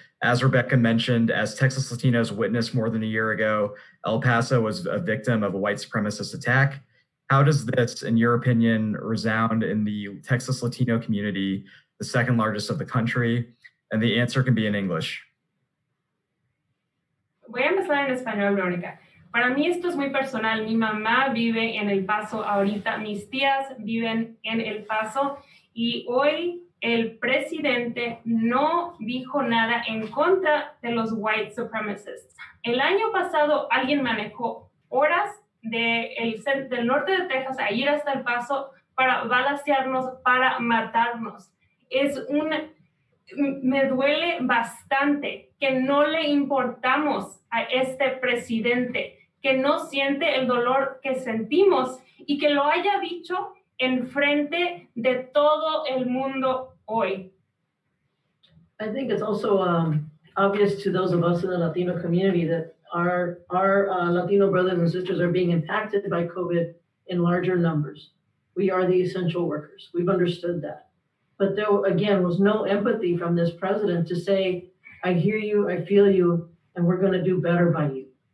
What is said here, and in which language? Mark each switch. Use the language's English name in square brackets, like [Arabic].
[English] As Rebecca mentioned, as Texas Latinos witnessed more than a year ago, El Paso was a victim of a white supremacist attack. How does this, in your opinion, resound in the Texas Latino community, the second largest of the country? And the answer can be in English. [Spanish] Voy a empezar en español, Verónica. Para mí esto es muy personal. Mi mamá vive en El Paso ahorita, mis tías viven en El Paso y hoy el presidente no dijo nada en contra de los [English] white supremacists. [Spanish] El año pasado alguien manejó horas del norte de Texas a ir hasta El Paso para balacearnos, para matarnos. Me duele bastante que no le importamos a este presidente, que no siente el dolor que sentimos y que lo haya dicho en frente de todo el mundo hoy. [English] I think it's also obvious to those of us in the Latino community that our Latino brothers and sisters are being impacted by COVID in larger numbers. We are the essential workers. We've understood that. But there, again, was no empathy from this president to say, I hear you, I feel you, and we're going to do better by you.